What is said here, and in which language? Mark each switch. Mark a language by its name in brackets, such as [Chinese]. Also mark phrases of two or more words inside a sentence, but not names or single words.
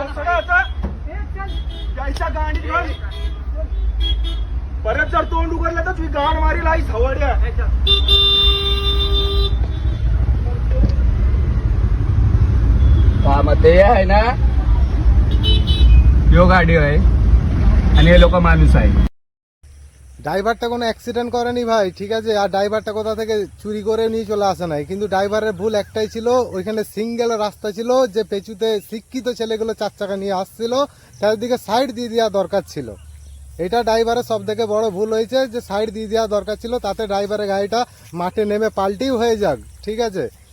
[Marathi] परत जर तोंड उघडलं तर तुझी गाड मारील आई सवड्या मध्ये आहे ना यो गाडी आहे आणि हे लोक माणूस आहे। [Bangla] ড্রাইভারটা কোনো অ্যাক্সিডেন্ট করেনি ভাই, ঠিক আছে? আর ড্রাইভারটা কোথা থেকে চুরি করে নিয়ে চলে আসে নাই, কিন্তু ড্রাইভারের ভুল একটাই ছিল, ওইখানে সিঙ্গেল রাস্তা ছিল, যে পেছুতে শিক্ষিত ছেলেগুলো চার চাকা নিয়ে আসছিল, তার দিকে সাইড দিয়ে দেওয়া দরকার ছিল। এটা ড্রাইভারের সব থেকে বড় ভুল হয়েছে, যে সাইড দিয়ে দেওয়া দরকার ছিল, তাতে ড্রাইভারের গাড়িটা মাঠে নেমে পাল্টিও হয়ে যাক, ঠিক আছে?